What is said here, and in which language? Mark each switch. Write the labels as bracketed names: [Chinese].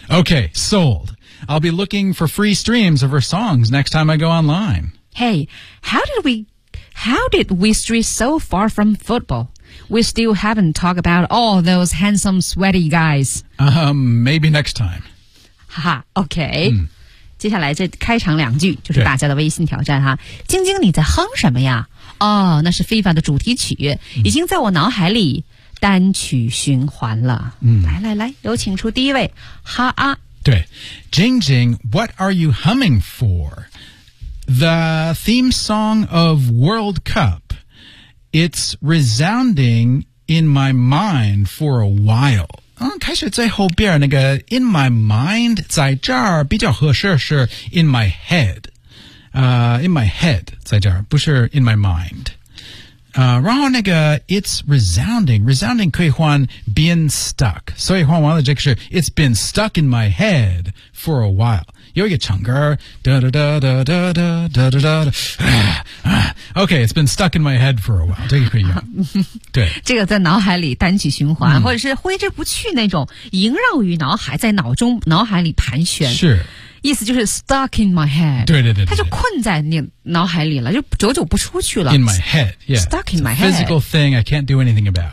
[English] Okay, sold. I'll be looking for free streams of her songs next time I go online. Hey, how did we stray so far from football? We still haven't talked about all those handsome, sweaty guys. Maybe next time. Haha, okay. [Chinese] 接下来这开场两句就是大家的微信挑战哈。晶晶你在哼什么呀？哦，那是FIFA的主题曲，已经在我脑海里单曲循环了。来来来，有请出第一位，哈啊。对， [English] Jing Jing, what are you humming for? The theme song of World Cup. It's resounding in my mind for a while. [Chinese] 开始最后边那个 [English] in my mind [Chinese] 在这儿比较合适是 [English] in my head. In my head [Chinese] 在这儿不是 [English] in my mind. [Chinese] 然后那个 [English] it's resounding. Resounding [Chinese] 可以换 [English] been stuck. [Chinese] 所以换完了这个是 [English] it's been stuck in my head for a while. [Chinese] 有一个唱歌 da da da da da da da da da da. [English] Okay, it's been stuck in my head for a while. [Chinese] 这个可以用。对。这个在脑海里单曲循环或者是挥之不去那种萦绕于脑海在脑中脑海里盘旋。是。意思就是 [English] stuck in my head. [Chinese] 对对 对, 对, 对。它就困在你脑海里了就久久不出去了。 [English] In my head, yeah. Stuck in my head. Physical thing I can't do anything about.